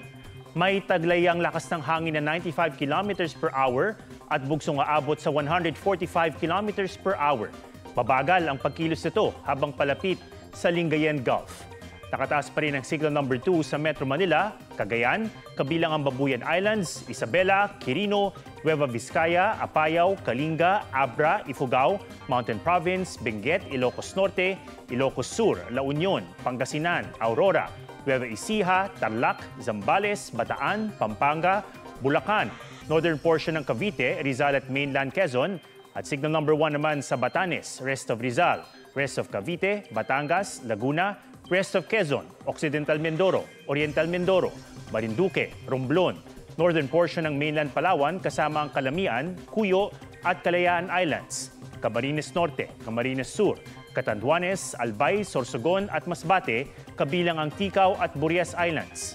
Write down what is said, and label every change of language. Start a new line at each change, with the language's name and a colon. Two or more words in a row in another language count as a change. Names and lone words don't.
Filipino: May taglayang lakas ng hangin na 95
English: km per hour
Filipino: at bugsong aabot sa 145
English: km per hour.
Filipino: Mabagal ang pagkilos nito habang palapit sa Lingayen Gulf. Nakataas pa rin ang
English: signal number 2
Filipino: sa Metro Manila, Cagayan, kabilang ang Babuyan Islands, Isabela, Quirino, Nueva Vizcaya, Apayao, Kalinga, Abra, Ifugao, Mountain Province, Benguet, Ilocos Norte, Ilocos Sur, La Union, Pangasinan, Aurora, Nueva Ecija, Tarlac, Zambales, Bataan, Pampanga, Bulacan,
English: northern portion
Filipino: ng Cavite, Rizal at mainland Quezon, at
English: signal number 1
Filipino: naman sa Batanes,
English: rest of
Filipino: Rizal,
English: rest of
Filipino: Cavite, Batangas, Laguna,
English: rest of
Filipino: Quezon, Occidental Mindoro, Oriental Mindoro, Marinduque, Romblon,
English: northern portion
Filipino: ng mainland Palawan kasama ang Calamian, Cuyo at Kalayaan Islands, Camarines Norte, Camarines Sur, Catanduanes, Albay, Sorsogon at Masbate, kabilang ang Ticao at Burias Islands.